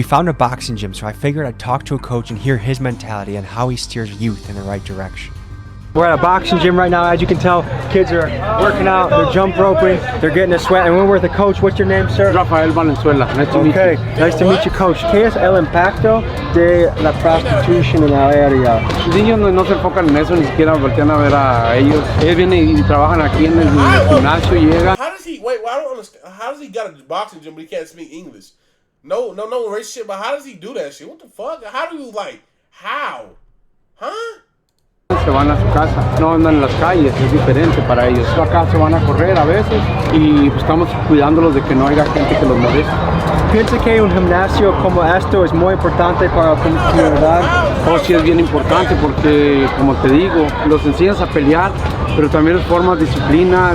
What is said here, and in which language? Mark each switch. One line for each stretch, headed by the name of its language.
English: We found a boxing gym, so I figured I'd talk to a coach and hear his mentality and how he steers youth in the right direction. We're at a boxing gym right now. As you can tell, kids are working out, they're jump roping, they're getting a sweat. And we're with the coach. What's your name, sir? Rafael Valenzuela. Nice to meet you. Okay, nice to meet you, coach.
Spanish: ¿Qué es el impacto de la prostitución en la área? Los niños no se enfocan en eso, ni siquiera voltean a ver a ellos. Ellos vienen y trabajan aquí en el gimnasio, llegan.
English: How does he, wait, well, I don't understand. How does he got a boxing gym but he can't speak English? No race shit, but how does he do that shit? What the fuck? How do you, like, how? Huh?
Spanish: Se van a su casa, no andan en las calles, es diferente para ellos. Acá se van a correr a veces y estamos cuidándolos de que no haya gente que los moleste. ¿Piensa que un gimnasio como esto es muy importante para la comunidad? Oh, sí, es bien importante porque, como te digo, los enseñas a pelear, pero también les formas disciplina.